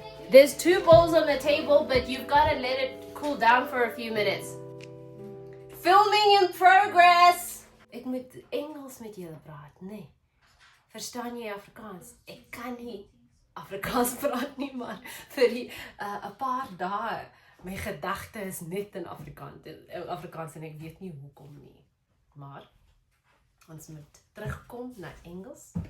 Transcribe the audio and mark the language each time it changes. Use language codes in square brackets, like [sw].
[en] There's 2 bowls on the table, but you've got to let it cool down for a few minutes. Filming in progress! [af] Ik moet Engels met julle praat, nee. Verstaan jy Afrikaans? Ek kan nie Afrikaans praat nie, maar vir die 'n paar dae my gedagte is net in Afrikaans en ek weet nie hoekom nie. Maar ons moet terugkom na Engels.